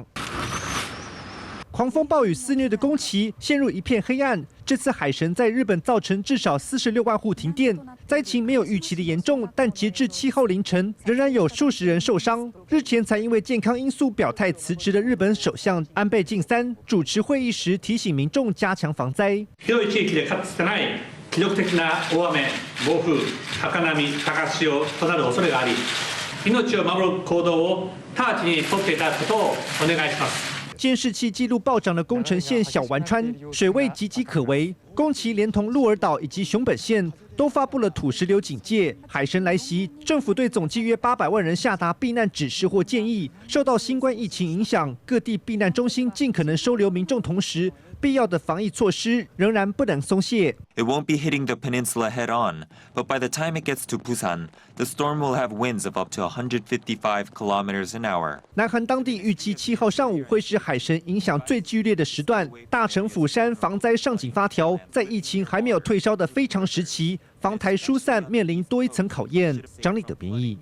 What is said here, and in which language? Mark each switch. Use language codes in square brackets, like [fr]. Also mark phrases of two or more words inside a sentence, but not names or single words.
[zh] 狂风暴雨肆虐的宫崎陷入一片黑暗。这次海神在日本造成至少46万户停电，灾情没有预期的严重，但截至7号凌晨，仍然有数十人受傷。日前才因为健康因素表态辞职的日本首相安倍晋三主持会议时提醒民众加強防災。 [ja] 広い地域でかつてない記録的な大雨、暴風、高波、高潮となる恐れがあり、命を守る行動を直ちに取っていただくことをお願いします。 [zh] 监视器记录暴涨的宫城县小丸川，水位岌岌可危。宫崎连同鹿儿岛以及熊本县都发布了土石流警戒。海神来袭，政府对总计约800万人下达避难指示或建议。受到新冠疫情影响，各地避难中心尽可能收留民众，同时必要的防疫措施仍然不能松懈。 [en] It won't be hitting the peninsula head on, but by the time it gets to Busan, the storm will have winds of up to 155 kilometers an hour. [zh] 南韩当地预计7号上午会是海神影响最剧烈的时段。大城釜山防灾上紧发条，在疫情还没有退烧的非常时期，防台疏散面临多一层考验。张立德编译。